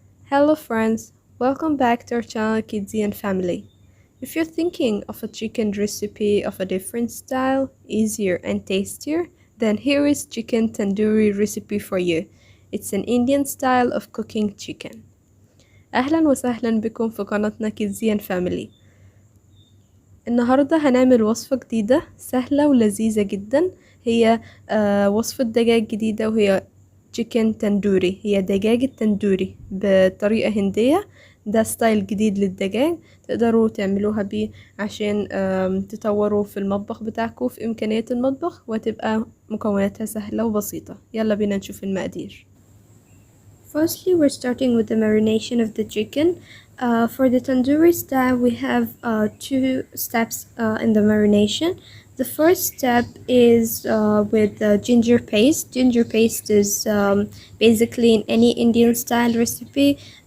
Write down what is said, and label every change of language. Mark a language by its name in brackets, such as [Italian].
[English] Hello friends, welcome back to our channel Kidsy&family. If you're thinking of a chicken recipe of a different style, easier and tastier, then here is chicken tandoori recipe for you. It's an Indian style of cooking chicken. [Arabic] أهلا وسهلا بكم في قناتنا Kidsy&family. النهارده هنعمل وصفة جديدة سهلة ولذيذة جدا. هي وصفة دجاج جديدة وهي chicken تندوري. هي دجاج التندوري بطريقة هندية. ده ستايل جديد للدجاج تقدروا تعملوها بيه عشان تطوروا في المطبخ بتاعكم في إمكانيات المطبخ وتبقى مكوناتها سهلة وبسيطة. يلا بينا نشوف المقادير. [English] Firstly, we're starting with the marination of the chicken. For the tandoori style, we have two steps in the marination. The first step is with ginger paste. Ginger paste is basically in any Indian style recipe.